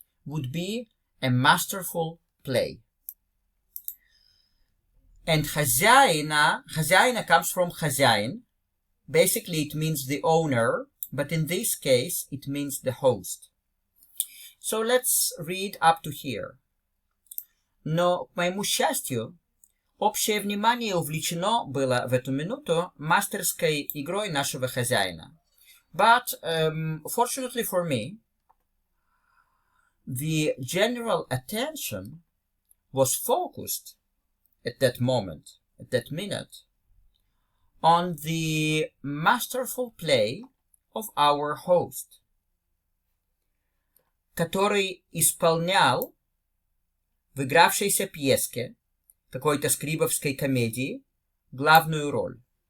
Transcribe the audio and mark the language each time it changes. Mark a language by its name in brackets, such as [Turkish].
[English] would be a masterful play. And хозяина comes from хозяин. Basically, it means the owner, but in this case, it means the host. So let's read up to here. [Russian] Но, к моему счастью, общее внимание увлечено было в эту минуту мастерской игрой нашего хозяина. [English] But, fortunately for me, the general attention was focused at that moment, at that minute, on the masterful play of our host, [Russian] который исполнял в игравшейся пьеске какой-то скрибовской комедии главную роль.